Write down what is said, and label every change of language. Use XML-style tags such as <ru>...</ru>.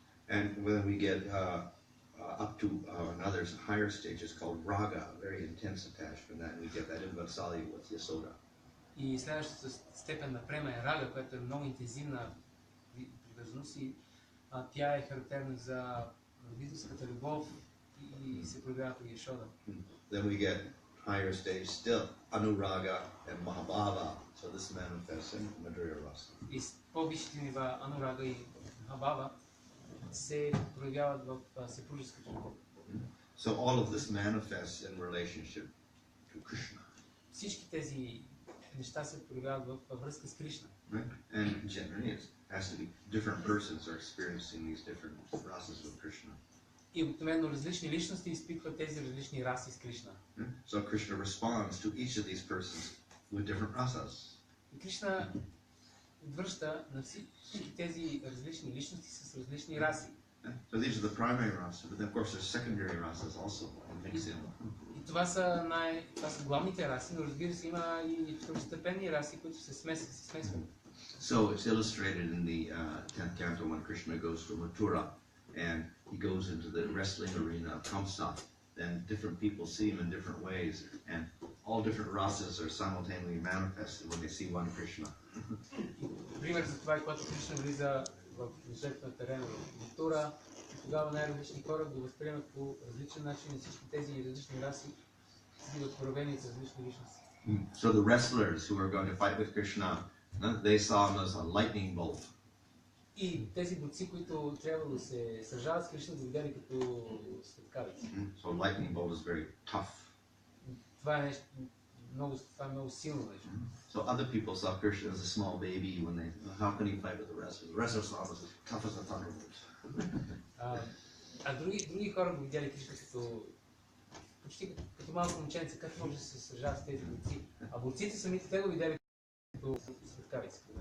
<en>And when we get up to another higher stage, it's called raga, very intense attachment, and we get that in Vatsalya with Yasoda.</en> <bg>И следващата степен на према е рага, която е много интензивна привързаност и тя е характерна за родителската любов и се проявява при Яшода.</bg> <en>Then we get higher stage still, Anuraga and Mahabhava. So this manifests in Madhurya rasa.</en> <bg>И по-висшите нива Анурага и Махабхава се проявяват в съпружеската любов.</bg> <en>So all of this manifests in relationship to Krishna.</en> <bg>Всички тези неща се проявяват във връзка с Кришна.</bg> <en>And generally it has to be different persons are experiencing these different rasas with Krishna.</en> <bg>И обикновено различни личности изпитват тези различни раси с Кришна.</bg> <en>So Krishna responds to each of these persons with different rasas.</en> <bg>И Кришна отвръща на всички тези различни личности с различни раси.</bg> <en>So these are the primary rasa, but then of course there's secondary rasas also mixed in.</en> <bg>И това са главните раси, но разбира се има и второстепенни раси, които се смесват.</bg> <en>So it's illustrated in the 10th canto when Krishna goes to Mathura and he goes into the wrestling arena of Kamsa. Then different people see him in different ways, and all different rasas are simultaneously manifested when they see one Krishna.</en> <bg>Пример за това е, когато Кришна влиза в жертвен терен в Матура, и тогава най-различни хора го възприемат по различен начин и всички тези различни раси биват проявени с различни личности.</bg> <en>So the wrestlers who are going to fight with Krishna, they saw him as a lightning bolt.</en> <bg>И тези борци, които трябва да се сражават с Кришна, го видяли като светкавици.</bg> <en>So lightning bolt is very tough.</en> <bg>Това е нещо, това е много силно нещо.</bg> <en>So other people saw Krishna as a small baby when they, how can he fight with the wrestlers? The wrestlers saw him as tough as a thunderbolt.</en> <bg>Други хора го видяли Кришна като почти като малко момченце, как може да се сражава с тези борци. А борците самите те го видяли като светкавици.</bg>